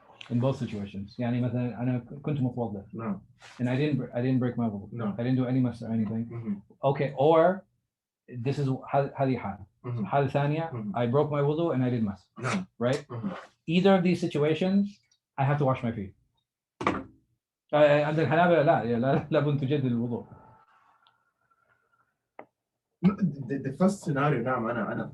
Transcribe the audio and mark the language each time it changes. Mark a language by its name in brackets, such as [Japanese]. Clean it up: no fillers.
[English] In both situations. [Arabic] يعني مثلا أنا كنت متوضئ. [English] No. And I didn't break my wudu. No. I didn't do any mess or anything. Okay, or this is [Arabic] هذه حال. حال ثانية, [English] I broke my wudu and I did mess. No. Right? Either of these situations, I have to wash my feet. [Arabic] عند الحنابلة لا لابد تجدد الوضوء. [English] The first scenario [Arabic] نعم أنا